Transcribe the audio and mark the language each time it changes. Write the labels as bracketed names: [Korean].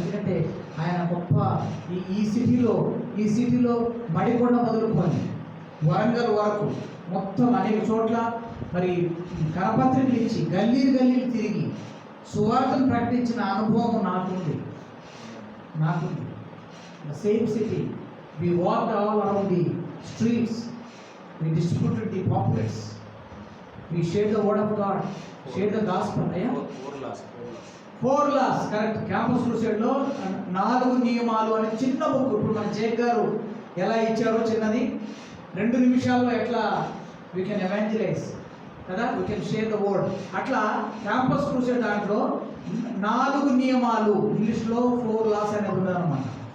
[Telugu] ఎందుకంటే ఆయన గొప్ప ఈ సిటీలో మడికొండ మొదలుకొని వరంగల్ వరకు మొత్తం అనేక చోట్ల మరి కరపత్రికలు ఇచ్చి గల్లీలు తిరిగి సువార్తను ప్రకటించిన అనుభవం నాకుంది. [English] The same city, we walked all around the streets, we distributed the pamphlets, we shared the word of God, shared the gospel. Four laws, correct. [Telugu] Campus క్రూసేడ్లో 4 నియమాలు అనే చిన్న బుక్. ఇప్పుడు మన జేక్ గారు ఎలా ఇచ్చారో చిన్నది, 2 నిమిషాల్లో ఎట్లా [English] we can evangelize [Telugu] కదా, [English] We can share the word. [Telugu] అట్లా క్యాంపస్ క్రూసేడ్ దాంట్లో 4 నియమాలు, ఇంగ్లీష్లో 4 laws అనేది ఉందన్నమాట.